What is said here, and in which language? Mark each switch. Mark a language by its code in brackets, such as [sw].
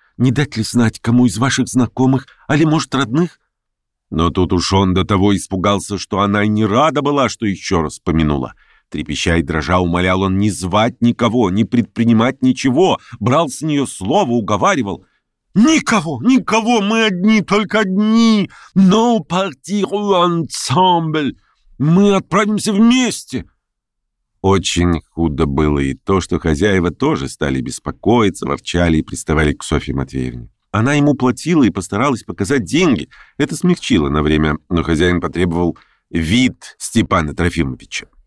[ru] Не дать ли знать, кому из ваших знакомых, али, может, родных?» Но тут уж он до того испугался, что она и не рада была, что еще раз помянула. Трепеща и дрожа, умолял он не звать никого, не предпринимать ничего. Брал с нее слово, уговаривал. «Никого, никого, мы одни, только одни. [fr] Nous partirons ensemble. [ru] Мы отправимся вместе». Очень худо было и то, что хозяева тоже стали беспокоиться, ворчали и приставали к Софье Матвеевне. Она ему платила и постаралась показать деньги. Это смягчило на время, но хозяин потребовал вид Степана Трофимовича.